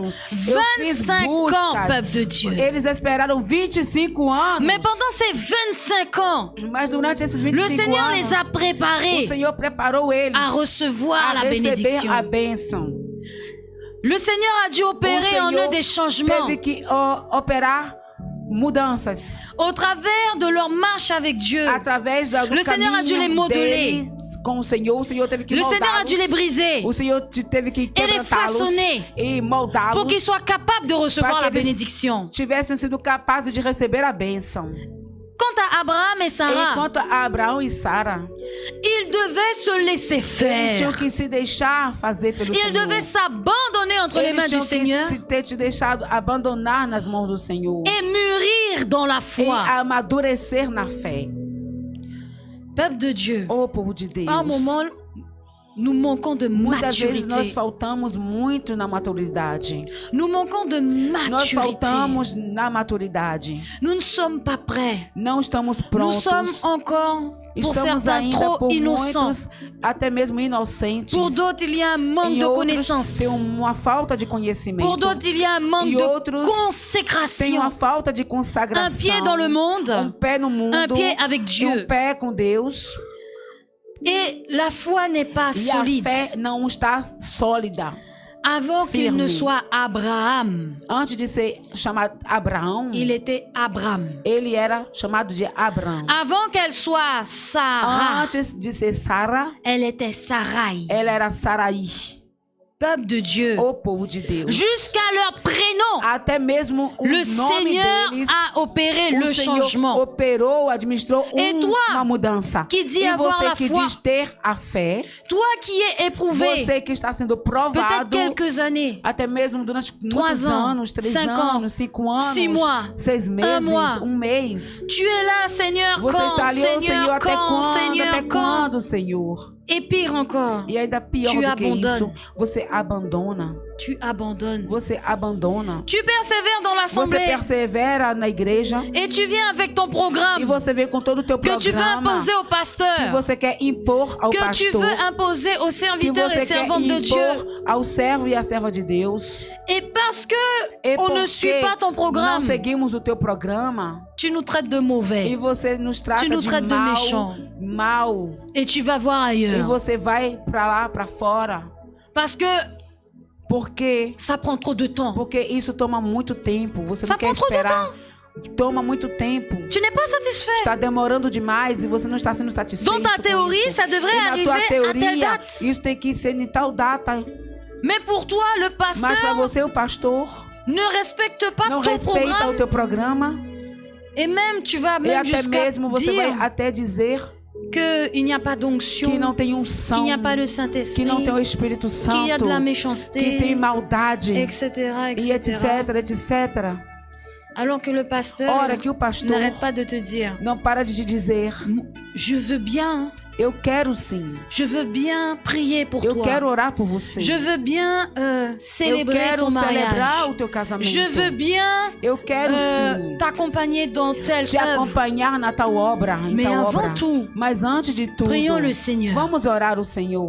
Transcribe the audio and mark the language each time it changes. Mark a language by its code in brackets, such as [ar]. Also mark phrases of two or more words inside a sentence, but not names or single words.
[fr] là-dessus. [pt] Eu fiz [fr] 25 ans, [pt] buscas. [fr] peuple de Dieu. [pt] Eles esperaram 25 anos. [fr] Mais pendant ces 25 ans, [pt] Mas durante esses 25 [fr] le Seigneur [pt] anos, [fr] les a [pt] o [fr] préparés [pt] Senhor preparou eles [fr] à recevoir [pt] a [fr] la [pt] receber [fr] bénédiction. [pt] a bênção. [fr] Le Seigneur a dû opérer en eux des changements [pt] teve que operar mudanças [fr] au travers de leur marche avec Dieu. [pt] através do [fr] Le Seigneur a dû les [pt] caminho [fr] modeler. [pt] deles com o Senhor teve que [fr] Le Seigneur a [pt] moldá-los. [fr] dû les briser [pt] O Senhor teve que [fr] et les [pt] quebrantá-los [fr] façonner [pt] e moldá-los [fr] pour qu'ils soient capables de recevoir [pt] para [fr] la [pt] que eles [fr] bénédiction. [pt] tivessem sido capazes de receber a bênção. [fr] Quant à Abraham et Sarah, [pt] Enquanto a Abraão e Sara, [fr] ils devaient se laisser [pt] eles tinham [fr] faire. [pt] que se deixar fazer pelo [fr] Ils [pt] Senhor. [fr] devaient s'abandonner entre les [pt] Eles [fr] mains du [pt] tinham [fr] Seigneur [pt] que ter te deixado abandonar nas mãos do Senhor [fr] et mûrir dans la [pt] e [fr] foi. [pt] amadurecer na fé. [fr] Peuple de Dieu, [pt] Ô povo de Deus, [fr] par moments, nous manquons de [pt] muitas vezes nós [fr] maturité. [pt] faltamos muito na maturidade. [fr] Nous manquons de [pt] Nós [fr] maturité. [pt] faltamos na maturidade. [fr] Nous ne sommes pas prêts. [pt] Não estamos [fr] Nous [pt] prontos. [fr] sommes encore, pour [pt] Estamos [fr] certains, [pt] ainda [fr] trop [pt] por [fr] innocents. [pt] muitos até mesmo inocentes. [fr] Pour d'autres, il y a un manque [pt] Em [fr] de [pt] outros [fr] connaissance. [pt] tem uma falta de conhecimento. [fr] Pour d'autres, il y a un manque [pt] E [fr] de [pt] outros tem [fr] consécration. [pt] uma falta de consagração. [fr] Un pied dans le monde, [pt] pé no mundo. [fr] un pied avec Dieu. [pt] Um pé com Deus. [fr] Et la foi n'est pas [pt] E a [fr] solide. [pt] fé não está sólida. [fr] Avant qu'il [pt] firme. [fr] ne soit Abraham, [pt] Antes de ser chamado Abraão, [fr] il était Abraham. [pt] ele era chamado de Abraão. [fr] Avant qu'elle soit Sarah, [pt] Antes de ser Sara, [fr] elle était Sarai. [pt] ela era Sarai, [fr] Peuple de Dieu. [pt] o povo de Deus. [fr] Jusqu'à leur prénom, [pt] Até mesmo o [fr] le [pt] nome [fr] Seigneur [pt] deles, [fr] a opéré [pt] o [fr] le [pt] Senhor [fr] changement. [pt] operou, administrou [fr] Et toi, [pt] uma mudança. [fr] qui dis [pt] E [fr] avoir [pt] você [fr] la [pt] que [fr] foi, [pt] diz ter a fé, [fr] toi qui es éprouvé, [pt] você que está sendo [fr] peut-être [pt] provado, [fr] quelques années, [pt] até mesmo durante [fr] 3 [pt] muitos [fr] ans, [pt] anos, 3 [fr] 5 [pt] anos, 5 anos, [fr] 6 mois, [pt] 6 meses, [fr] mois. [pt] 1 mês. [fr] tu es là, Seigneur, [pt] Você [fr] quand, [pt] está ali, ô Senhor, [fr] Seigneur, [pt] até [fr] quand, [pt] quando? [fr] Seigneur, [pt] Até [fr] quand. [pt] quando, Senhor? [fr] Et pire encore, [pt] E ainda pior [fr] Tu [pt] do que [fr] abandonnes. [pt] isso, você abandona. [fr] tu abandonnes. [pt] Você abandona. [fr] Tu persévères dans [pt] Você [fr] l'assemblée [pt] persevera na igreja [fr] et tu viens avec ton [pt] e [fr] programme [pt] você vem com todo o teu [fr] que tu veux [pt] programa [fr] imposer au [pt] que [fr] pasteur, [pt] você quer impor ao [fr] que tu [pt] pastor, [fr] veux imposer aux [pt] que [fr] serviteurs et [pt] você quer [fr] servantes de Dieu. [pt] impor ao servo e à serva de Deus. [fr] Et parce que [pt] E [fr] on ne [pt] porque [fr] suit pas ton [pt] não [fr] programme, [pt] seguimos o teu programa [fr] tu nous traites de [pt] e [fr] mauvais [pt] você nos trata [fr] Tu nous [pt] de [fr] traites de [pt] mal, [fr] méchants. [pt] mal, [fr] et tu vas voir [pt] e [fr] ailleurs. [pt] você vai pra lá, pra fora. [fr] Parce que [pt] Por quê? [fr] ça prend trop de temps. [pt] Porque isso toma muito tempo. Você [fr] Ça [pt] não quer [fr] prend trop de [pt] esperar. Toma muito tempo. [fr] Tu n'es pas satisfait. [pt] Está demorando demais e você não está sendo satisfeito. [fr] Dans ta [pt] com [fr] théorie, [pt] isso. [fr] ça devrait [pt] E na [fr] arriver [pt] tua [fr] à telle [pt] teoria, [fr] date. [pt] isso tem que ser em tal data. [fr] Mais pour toi, le [pt] Mas para [fr] pasteur [pt] você, o pastor, [fr] ne respecte pas [pt] não [fr] ton [pt] respeita o [fr] programme. [pt] teu programa. [fr] Et même, tu vas [pt] E [fr] même [pt] até [fr] jusqu'à [pt] mesmo você vai [fr] dire [pt] até dizer [fr] qu'il n'y a pas d'onction, [pt] que não tem [fr] qu'il [pt] unção, [fr] n'y a pas de [pt] que [fr] Saint-Esprit, [pt] não tem o Espírito [fr] qu'il y a [pt] Santo, [fr] de la [pt] que [fr] méchanceté, [pt] tem maldade, [fr] etc., [pt] e etc, etc. [fr] Alors que le pasteur [pt] Ora que o pastor [fr] n'arrête pas de te dire, [pt] não para de te dizer: [fr] je veux bien, [pt] eu quero sim, [fr] je veux bien prier pour [pt] eu [fr] toi. [pt] quero orar por você. [fr] Je veux bien [pt] Eu [fr] célébrer [pt] quero [fr] ton [pt] celebrar [fr] mariage. [pt] o teu casamento. [fr] Je veux bien [pt] Eu quero sim [fr] t'accompagner dans telle [pt] te [fr] œuvre. [pt] acompanhar na tal obra, em [fr] Mais [pt] tal [fr] avant [pt] obra. [fr] tout, [pt] Mas antes de tudo, [fr] prions le Seigneur. [pt] vamos orar o Senhor.